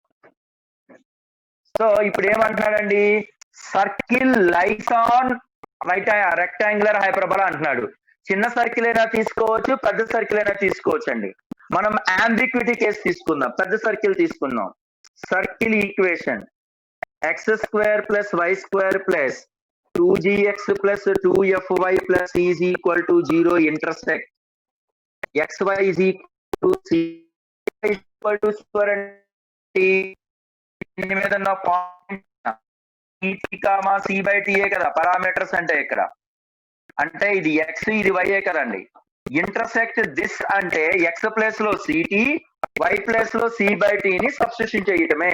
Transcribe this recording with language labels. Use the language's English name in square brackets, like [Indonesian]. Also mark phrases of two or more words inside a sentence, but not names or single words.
[Telugu] సో ఇప్పుడు ఏమంటున్నాడండి, [English] circle lies on rectangular hyperbola [Telugu] అంటున్నాడు. చిన్న సర్కిల్ అయినా తీసుకోవచ్చు, పెద్ద సర్కిల్ అయినా తీసుకోవచ్చు అండి. మనం [English] ambiguity case [Telugu] తీసుకుందాం, పెద్ద సర్కిల్ తీసుకుందాం. [English] circle equation [Telugu] x² + y² + 2gx + 2fy + c = 0 intersect xy = c దీని మీద ఉన్న పాయింట్ c/t కదా పారామీటర్స్ అంటే ఇక్కడ. అంటే ఇది x ఇది y కదండి. [English] intersect this [Telugu] అంటే x ప్లేస్ లో ct, y ప్లేస్ లో c/t ని సబ్స్టిట్యూషన్ చేయటమే.